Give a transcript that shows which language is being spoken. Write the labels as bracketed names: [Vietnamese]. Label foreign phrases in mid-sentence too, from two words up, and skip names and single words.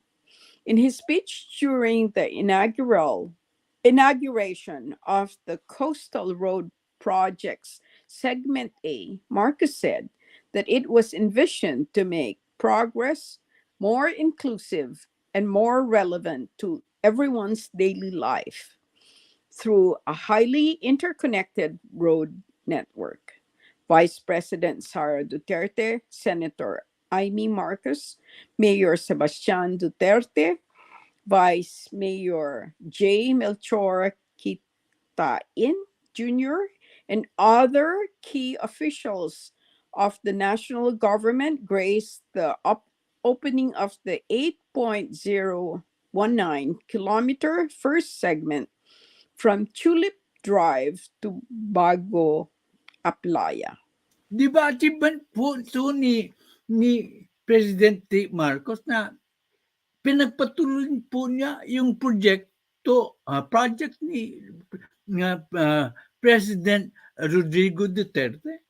[English] In his speech during the inauguration of the Coastal Road Project's Segment A, Marcus said that it was envisioned to make progress more inclusive and more relevant to everyone's daily life through a highly interconnected road network. Vice President Sara Duterte, Senator Amy Marcos, Mayor Sebastian Duterte, Vice Mayor J. Melchor Kitain Jr., and other key officials of the national government graced the opening of the 8.019-kilometer first segment from Tulip Drive to Bago Aplaya. [Filipino] Di ba achievement po ito ni Presidente Marcos na pinagpatuloy po niya yung project ni President Rodrigo Duterte.